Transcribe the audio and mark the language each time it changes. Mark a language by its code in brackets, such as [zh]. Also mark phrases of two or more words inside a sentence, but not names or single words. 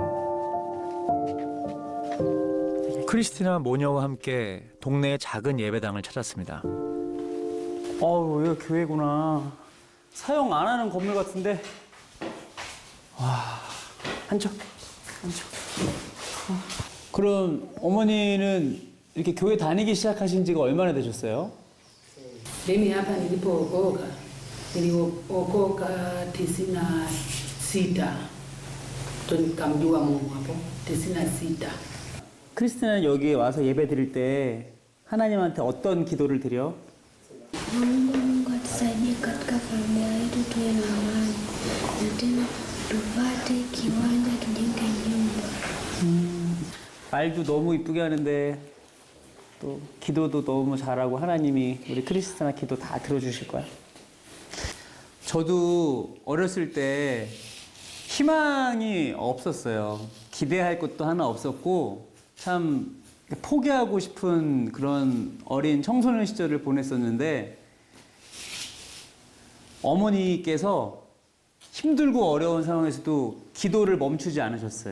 [ko] 크리스티나 모녀와 함께 동네의 작은 예배당을 찾았습니다. 여기가 교회구나. 사용 안 하는 건물 같은데. 와, 앉아. 그럼 어머니는 이렇게 교회 다니기 시작하신 지가 얼마나 되셨어요? [sw] Mimi hapa nilipookoka, niliokoka 96 ndo nikamjua Mungu hapo 96. [ko] 크리스티나는 여기에 와서 예배 드릴 때 하나님한테 어떤 기도를 드려? [sw] Mungu atusaidie katika familia yetu tuwe na amani na tena tupate kiwanja tujenge nyumba. [ko] 말도 너무 이쁘게 하는데 또 기도도 너무 잘하고 하나님이 우리 크리스티나 기도 다 들어주실 거야. 저도 어렸을 때 희망이 없었어요. 기대할 것도 하나 없었고 참 포기하고 싶은 그런 어린 청소년 시절을 보냈었는데 어머니께서 힘들고 어려운 상황에서도 기도를 멈추지 않으셨어요.